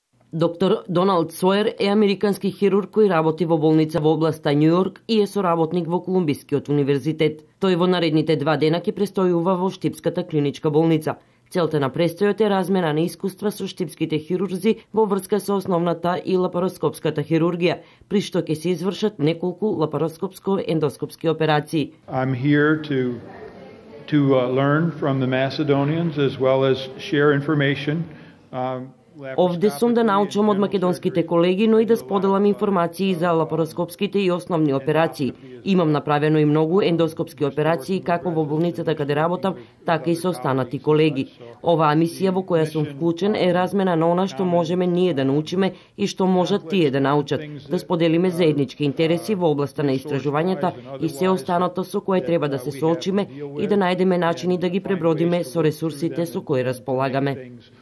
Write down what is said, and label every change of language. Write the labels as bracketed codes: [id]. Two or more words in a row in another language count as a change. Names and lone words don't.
[mk] Доктор Доналд Соер е американски хирург кој работи во болница во областа Њу Јорк и е соработник во Колумбискиот универзитет. Тој во наредните 2 дена ќе престојува во Штипската клиничка болница. Целта на престојот е размена на искуства со штипските хирурзи во врска со основната и лапароскопската хирургија, при што ќе се извршат неколку лапароскопско-ендоскопски операции. [en] I'm here to learn from the Macedonians as well as share information. [mk] Овде сум да научам од македонските колеги, но и да споделам информации за лапароскопските и основни операции. Имам направено и многу ендоскопски операции како во болницата каде работам, така и со останати колеги. Оваа мисија во која сум вклучен е размена на она што можеме ние да научиме и што можат тие да научат, да споделиме заеднички интереси во областа на истражувањата и се останато со кое треба да се соочиме и да најдеме начини да ги пребродиме со ресурсите со кои располагаме.